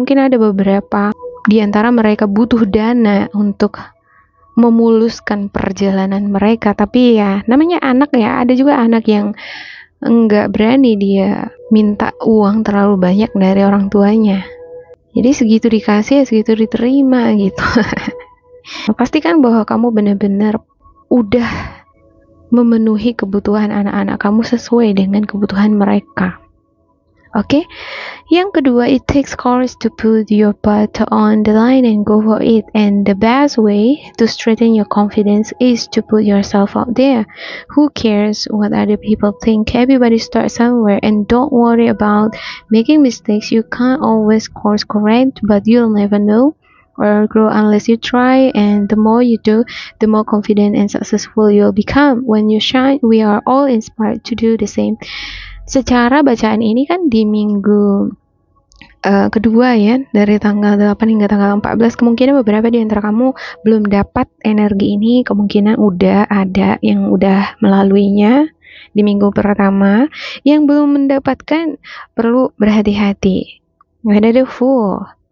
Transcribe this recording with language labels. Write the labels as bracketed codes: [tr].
[id] Mungkin ada beberapa di antara mereka butuh dana untuk memuluskan perjalanan mereka, tapi ya namanya anak ya, ada juga anak yang enggak berani dia minta uang terlalu banyak dari orang tuanya, jadi segitu dikasih segitu diterima gitu. Pastikan bahwa kamu benar-benar udah memenuhi kebutuhan anak-anak kamu sesuai dengan kebutuhan mereka. Oke? [en] Yang kedua, it takes courage to put your butt on the line and go for it. And the best way to strengthen your confidence is to put yourself out there. Who cares what other people think? Everybody starts somewhere, and don't worry about making mistakes. You can't always course correct, but you'll never know or grow unless you try, and the more you do, the more confident and successful you'll become. When you shine, we are all inspired to do the same. [id] Secara bacaan ini kan di minggu kedua ya, dari tanggal 8 hingga tanggal 14, kemungkinan beberapa di antara kamu belum dapat energi ini, kemungkinan udah ada yang udah melaluinya di minggu pertama. Yang belum mendapatkan perlu berhati-hati, ada the full.